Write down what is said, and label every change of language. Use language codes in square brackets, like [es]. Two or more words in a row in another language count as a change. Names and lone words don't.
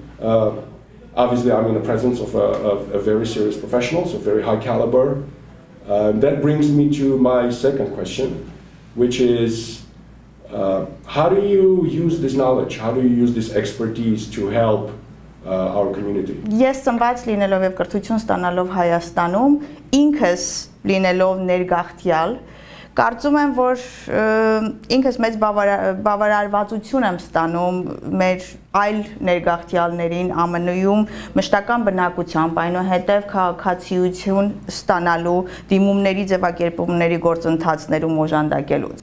[en] Obviously, I'm in the presence of a very serious professional, so very high caliber. That brings me to my second question, which is, how do you use this knowledge? How do you use this expertise to help our community? [hy] Ես ծնված լինելով եւ կրթություն ստանալով Հայաստանում, ինքս լինելով ներգաղթյալ, կարծում եմ, որ ինքս մեծ բավարարվածություն եմ ստանում մեր այլ ներգաղթյալներին ԱՄՆ-ում մշտական բնակությամբ, այնուհետև քաղաքացիություն ստանալու դիմումների ձևակերպումների գործընթացներում օժանդակելուց։